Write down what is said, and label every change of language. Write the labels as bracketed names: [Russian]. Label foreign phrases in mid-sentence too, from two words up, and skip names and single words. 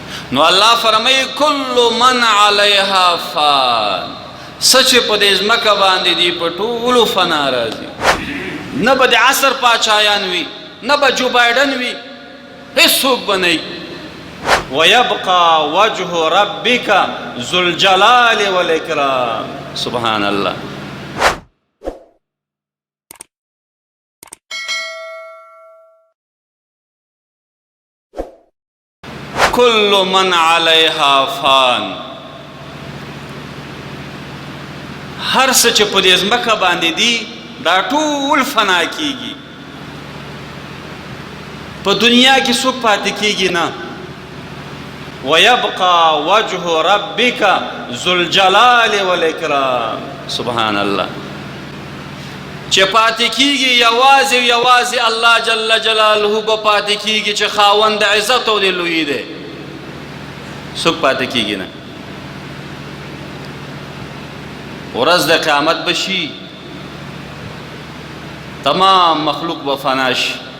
[Pashto] نو الله فرمایي [Arabic] کل من علیها فان، [Pashto] سچ په دې ځمکه باندې دي په ټولو فنا راځي. نه به د عصر پاچایان وي، نه به جو بایډن وي، هېڅوک به نه وي. [Arabic] ويبقى وجه ربك ذو الجلال والإكرام. سبحان الله. كل من عليها فان، [Pashto] هر څه چې په دې ځمکه باندې دي دا ټول فنا کیږي. په دنیا کې څوک پاتې کیږي نه. [Arabic] ويبقى وجه ربك ذو الجلال والإكرام. سبحان الله. [Pashto] چې پاتې کیږي یوازې یوازې الله [Arabic] جل جلاله [Pashto] به پاتې کیږي چې خاوند عزت او د لوی دی. څوک پاتې کیږي نه. ورځ د قیامت بشي، تمام مخلوق به فنا شي.